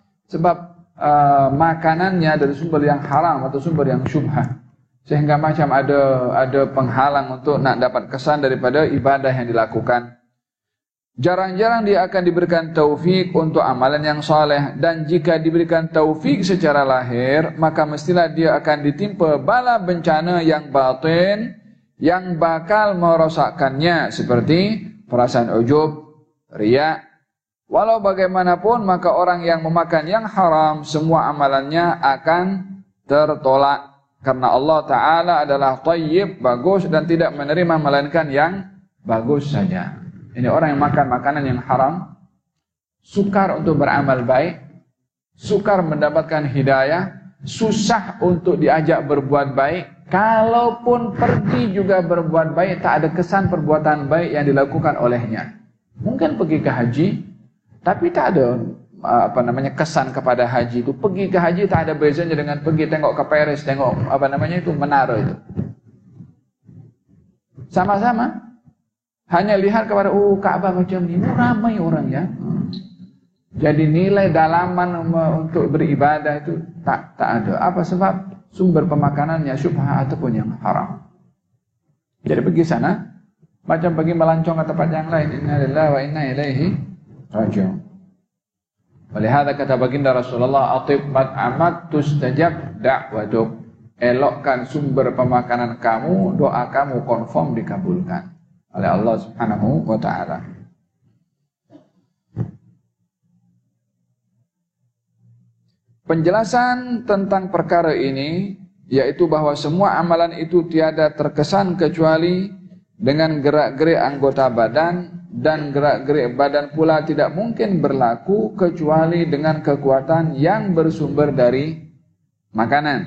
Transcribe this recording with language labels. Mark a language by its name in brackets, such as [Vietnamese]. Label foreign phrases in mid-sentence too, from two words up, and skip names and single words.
[Malay] Sebab makanannya dari sumber yang haram atau sumber yang syubhah, sehingga macam ada penghalang untuk nak dapat kesan daripada ibadah yang dilakukan. Jarang-jarang dia akan diberikan taufik untuk amalan yang soleh, dan jika diberikan taufik secara lahir, maka mestilah dia akan ditimpa bala bencana yang batin yang bakal merosakkannya, seperti perasaan ujub, riya. Walau bagaimanapun, maka orang yang memakan yang haram, semua amalannya akan tertolak. [Indonesian] Karena Allah Ta'ala adalah thayyib, bagus, dan tidak menerima melainkan yang bagus saja. [Malay] Ini orang yang makan makanan yang haram, sukar untuk beramal baik, sukar mendapatkan hidayah, susah untuk diajak berbuat baik. Kalaupun pergi juga berbuat baik, tak ada kesan perbuatan baik yang dilakukan olehnya. Mungkin pergi ke haji, tapi tak ada kesan kepada haji itu. Pergi ke haji tak ada bezanya dengan pergi tengok ke Paris, tengok menara itu. Sama-sama. Hanya lihat kepada Ka'bah macam ni, ramai orang ya. Jadi nilai dalaman untuk beribadah itu tak ada. Apa sebab? sumber pemakanannya syubhah ataupun yang haram. Jadi pergi sana, macam pergi melancong ke tempat yang lain. [Arabic] إنا لله وإنا إليه راجعون. [Malay] Walihada kata baginda Rasulullah, [Arabic] أطب مطعمك تستجب دعوتك. [Malay] Elokkan sumber pemakanan kamu, doa kamu confirm dikabulkan oleh Allah [Arabic] سبحانه وتعالى. [Malay] Penjelasan tentang perkara ini yaitu bahwa semua amalan itu tiada terkesan kecuali dengan gerak-gerik anggota badan, dan gerak-gerik badan pula tidak mungkin berlaku kecuali dengan kekuatan yang bersumber dari makanan.